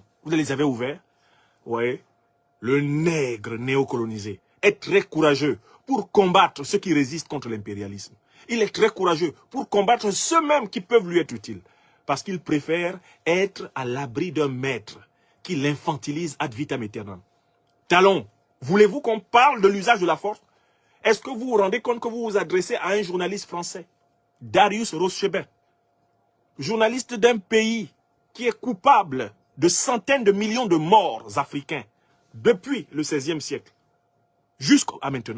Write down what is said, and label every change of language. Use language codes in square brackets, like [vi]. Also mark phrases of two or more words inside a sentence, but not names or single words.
[fr] Vous les avez ouverts? Oui. Le nègre néocolonisé est très courageux pour combattre ceux qui résistent contre l'impérialisme. Il est très courageux pour combattre ceux-mêmes qui peuvent lui être utiles. Parce qu'il préfère être à l'abri d'un maître qui l'infantilise [la] ad vitam aeternam. [fr] Talon, voulez-vous qu'on parle de l'usage de la force? Est-ce que vous vous rendez compte que vous vous adressez à un journaliste français, Darius Rochebin, journaliste d'un pays qui est coupable de centaines de millions de morts africains depuis le XVIe siècle jusqu'à maintenant.